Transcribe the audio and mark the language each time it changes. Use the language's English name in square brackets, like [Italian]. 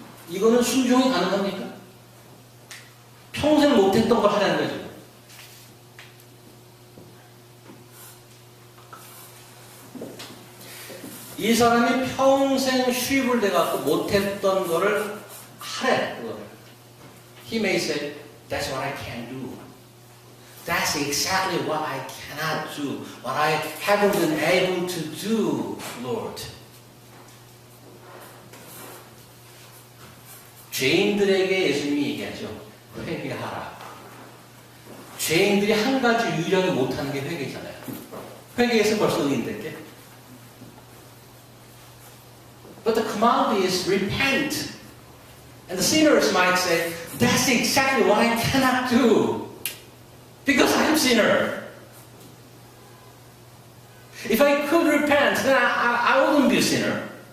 [Korean] 이거는 순종이 가능합니까? 평생 못했던 걸 하라는 거죠. 이 사람이 평생 수입을 내갖고 못했던 거를 하래, 그거를. [English] He may say, that's what I can do. That's exactly what I cannot do. What I haven't been able to do, Lord. [Korean] 죄인들에게 예수님이 얘기하죠. 회개하라. 죄인들이 한 가지 유일하게 못하는 게 회개잖아요. 회개에서 벌써 의인됐게. [English] But the command is repent. And the sinners might say, that's exactly what I cannot do. Because I'm a sinner. If I could repent, then I wouldn't be a sinner.